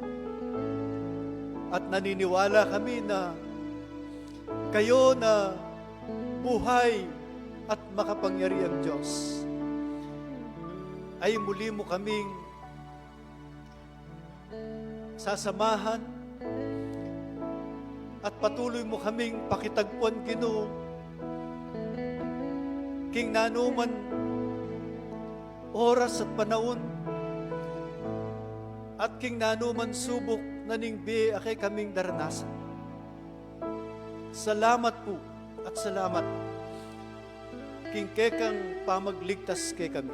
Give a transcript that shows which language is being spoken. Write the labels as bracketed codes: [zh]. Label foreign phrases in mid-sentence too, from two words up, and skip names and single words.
[tl] At naniniwala kami na kayo na buhay at makapangyarihang Diyos ay muli mo kaming sasamahan at patuloy mo kaming pakitagpuan, [pam] Ginoo, king nanuman oras at panahon at king nanuman subok na ningbi akay kaming daranasan. Salamat po at salamat king kekang pamagligtas kay kami.